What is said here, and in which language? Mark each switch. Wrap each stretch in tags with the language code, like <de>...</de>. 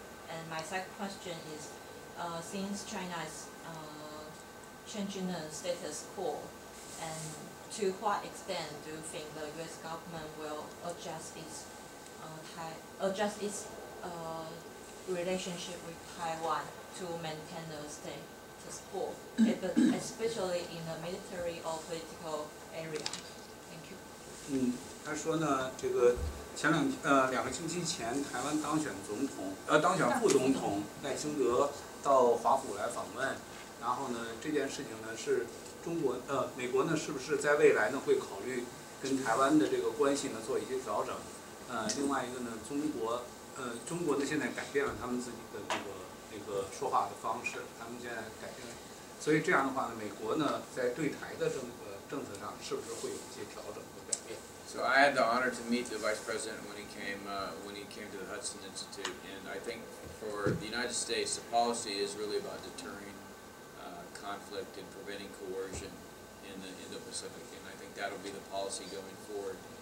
<en>And my second question is, since China is changing the status quo, and to what extent do you think the U.S. government will adjust its relationship with Taiwan to maintain the status quo, especially in the military or political area? Thank you.</en> <zh>他说呢，这个前两个星期前，台湾当选副总统赖清德到华府来访问，然后呢，这件事情呢是美国呢是不是在未来呢会考虑跟台湾的这个关系呢做一些调整？另外一个呢，中国呢现在改变了他们自己的那个说话的方式，他们现在改变了，所以这样的话呢，美国呢在对台的政策上是不是会有一些调整和改变？</zh> <en>So I had the honor to meet the Vice President when he came to the Hudson Institute, and I think for the United States, the policy is really about deterring conflict and preventing coercion in the Indo-Pacific, and I think that'll be the policy going forward.</en>